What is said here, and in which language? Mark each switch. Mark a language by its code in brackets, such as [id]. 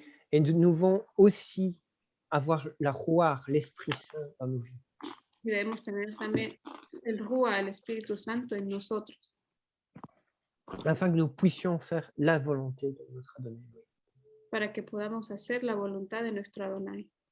[fr] Et nous devons aussi avoir la Ruach, l'Esprit Saint dans nos vies. [es] Y debemos tener también el Ruach, el Espíritu Santo en nosotros, [fr] afin que nous puissions faire la volonté de notre Adonai. [es] para que podamos hacer la voluntad de nuestro Adonai.